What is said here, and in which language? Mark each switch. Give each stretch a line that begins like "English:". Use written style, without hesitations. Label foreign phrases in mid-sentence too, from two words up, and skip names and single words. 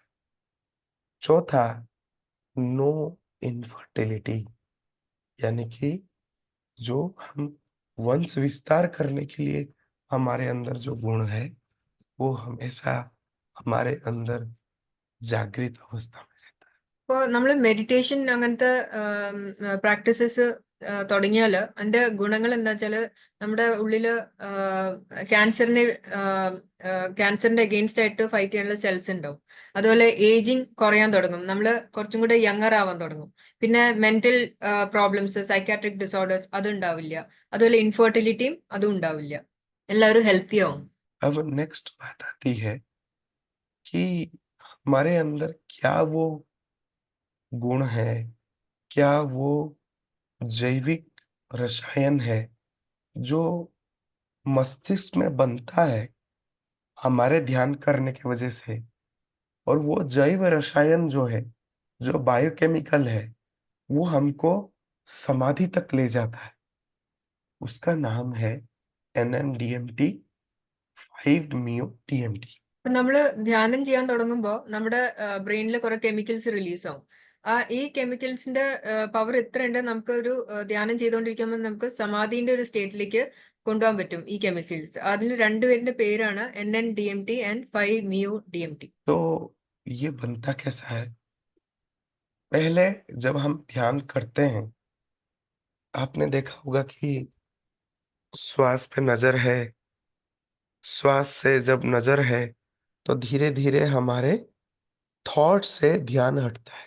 Hindi: चौथा,
English: no infertility,
Hindi: यानी कि जो हम वंश विस्तार करने के लिए हमारे अंदर जो गुण है, वो हमेशा हमारे अंदर जागृत अवस्था में रहता है।
Malayalam: ഇപ്പോൾ നമ്മൾ മെഡിറ്റേഷൻ അങ്ങനത്തെ പ്രാക്ടീസസ് തുടങ്ങിയാല് അതിന്റെ ഗുണങ്ങൾ എന്താ വെച്ചാല് നമ്മുടെ ഉള്ളില് ക്യാൻസറിനെ ക്യാൻസറിന്റെ അഗെയിൻസ്റ്റ് ആയിട്ട് ഫൈറ്റ് ചെയ്യാനുള്ള സെൽസ് ഉണ്ടാവും. അതുപോലെ ഏജിങ് കുറയാൻ തുടങ്ങും, നമ്മൾ കുറച്ചും കൂടെ യങ്ങർ ആവാൻ തുടങ്ങും. പിന്നെ
English: mental problems, psychiatric disorders
Malayalam: അത് ഉണ്ടാവില്ല. അതുപോലെ ഇൻഫെർട്ടിലിറ്റിയും അതും ഉണ്ടാവില്ല. എല്ലാവരും ഹെൽത്തി ആവും.
Hindi: अब नेक्स्ट बात आती है कि हमारे अंदर क्या वो गुण है, क्या वो जैविक रसायन है जो मस्तिष्क में बनता है हमारे ध्यान करने की वजह से, और वो जैव रसायन जो है, जो बायोकेमिकल है, वो हमको समाधि तक ले जाता है। उसका नाम है NN-DMT, 5-MeO-DMT।
Malayalam: ഇപ്പൊ നമ്മള് ധ്യാനം ചെയ്യാൻ തുടങ്ങുമ്പോൾ നമ്മുടെ ബ്രെയിനിൽ കുറെ കെമിക്കൽസ് റിലീസ് ആവും. ഈ കെമിക്കൽസിന്റെ പവർ എത്ര ഉണ്ട്, നമുക്ക് ഒരു ധ്യാനം ചെയ്തുകൊണ്ടിരിക്കുമ്പോൾ നമുക്ക് സമാധിന്റെ ഒരു സ്റ്റേറ്റിലേക്ക് കൊണ്ടുപോകാൻ പറ്റും ഈ കെമിക്കൽസ്. അതിന് രണ്ടുപേരുടെ പേരാണ് NN-DMT ആൻഡ് 5-MeO-DMT.
Hindi: तो ये बनता कैसा है? पहले जब हम ध्यान करते हैं, आपने देखा होगा कि श्वास पे नजर है, श्वास से जब नजर है तो धीरे धीरे हमारे थॉट से ध्यान हटता है।